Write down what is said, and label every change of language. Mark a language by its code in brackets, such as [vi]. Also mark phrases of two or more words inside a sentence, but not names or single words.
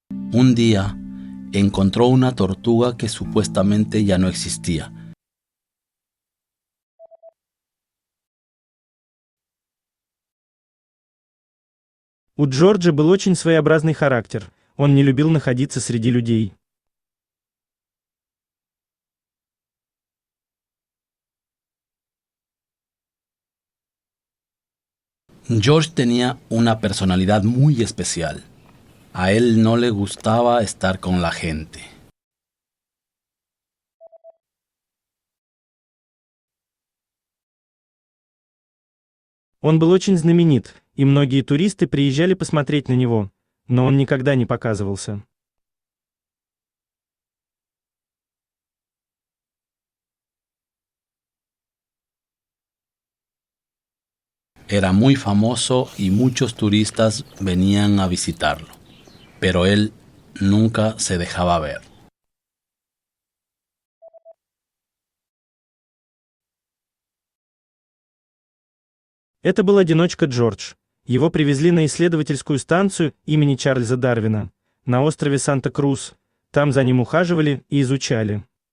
[es] Un día encontró una tortuga que supuestamente ya no existía. [ru] У Джорджа был очень своеобразный характер, он не любил находиться среди людей. [es] George tenía una personalidad muy especial. A él no le gustaba estar con la gente. [ru] Он был очень знаменит, и многие туристы приезжали посмотреть на него, но он никогда не показывался. [es] Era muy famoso y muchos turistas venían a visitarlo, pero él nunca se dejaba ver. [ru] Это был одиночка Джордж. Его привезли на исследовательскую станцию имени Чарльза Дарвина, на острове Санта-Крус. Там за ним ухаживали и изучали.